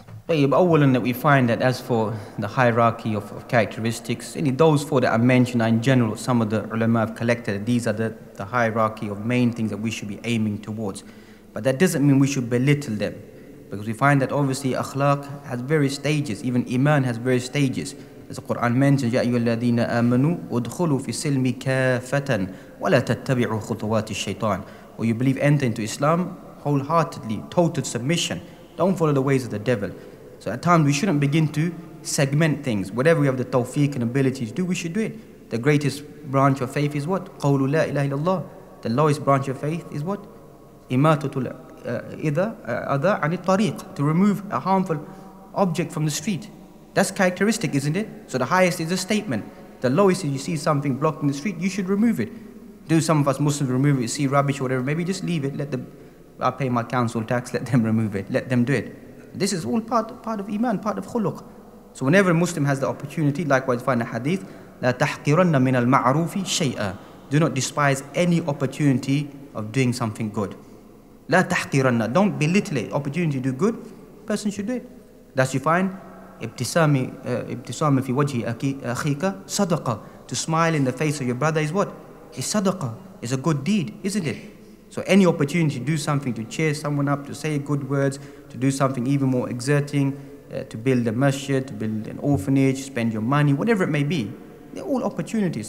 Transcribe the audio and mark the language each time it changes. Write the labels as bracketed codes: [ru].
[en] أولا, that we find that as for the hierarchy of characteristics, those four that I mentioned are in general, some of the ulama have collected, these are the hierarchy of main things that we should be aiming towards. But that doesn't mean we should belittle them, because we find that obviously akhlaq has various stages, even iman has various stages. As the Quran mentions, [ar] يَا أَيُّهَا الَّذِينَ آمَنُوا أُدْخُلُوا فِي السِّلْمِ كَافَةً وَلَا تَتَّبِعُوا خُطُوَاتِ الشَّيْطَانِ. [en] Or you believe, enter into Islam wholeheartedly, total submission. Don't follow the ways of the devil. So at times we shouldn't begin to segment things. Whatever we have the tawfiq and ability to do, we should do it. The greatest branch of faith is what? [ar] قَوْلُ لَا إِلَهِ إِلَّا اللَّهِ. [en] The lowest branch of faith is what? [ar] إِمَاتَةُ الْأَذَى عَنِ الطَّرِيقِ. [en] To remove a harmful object from the street. That's characteristic, isn't it? So the highest is a statement. The lowest is you see something blocking the street, you should remove it. Do some of us Muslims remove it, see rubbish or whatever, maybe just leave it, I pay my council tax, let them remove it, let them do it. This is all part of iman, part of khuluq. So whenever a Muslim has the opportunity, likewise find a hadith, [ar] لا تحقرن من المعروف شيئا. [en] Do not despise any opportunity of doing something good. [ar] لا تحقرن. [en] Don't belittle it. Opportunity to do good, person should do it. Thus you find [ar] ابتسام في وجه أخيك صدقة. [en] To smile in the face of your brother is what? Is sadaqah. It's a good deed, isn't it? So any opportunity to do something, to cheer someone up, to say good words, to do something even more exerting, to build a masjid, to build an orphanage, spend your money, whatever it may be. They're all opportunities.